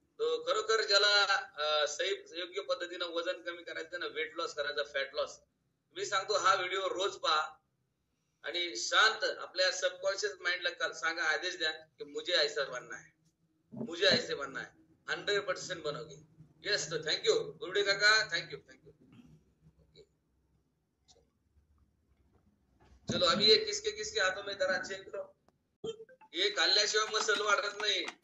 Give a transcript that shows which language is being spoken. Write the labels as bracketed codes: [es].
[mr] तो खरोखर ज्याला सही योग्य पद्धतीनं वजन कमी करायचं ना, वेट लॉस करायचा, फॅट लॉस, मी सांगतो हा व्हिडिओ रोज पहा आणि शांत आपल्या सबकॉन्शियस माइंडला सांगा, आदेश द्या की [hi] मुझे ऐसा बनना है, मुझे ऐसे बनना है. 100% बनोगे. यस. तो थँक्यू गुरुडे काका, थँक्यू. चलो अभी ये किसके हाथों में जरा चेक करो. [mr] हे खाल्ल्याशिवाय मसल वाढत नाही.